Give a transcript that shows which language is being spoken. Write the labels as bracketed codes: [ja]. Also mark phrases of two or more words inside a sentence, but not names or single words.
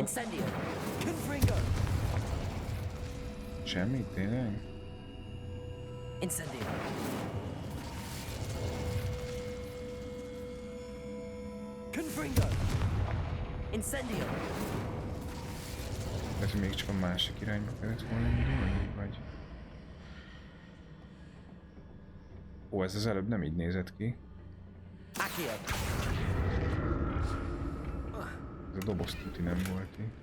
[hu] Incendio. Confringo. Semmi, tényleg? Incendio. Confringo. Incendio. Lehet, hogy még csak a másik irányba kellett volna indulni, vagy... Ó, ez az előbb nem így nézett ki. Accio. Ez a doboz tuti nem volt így.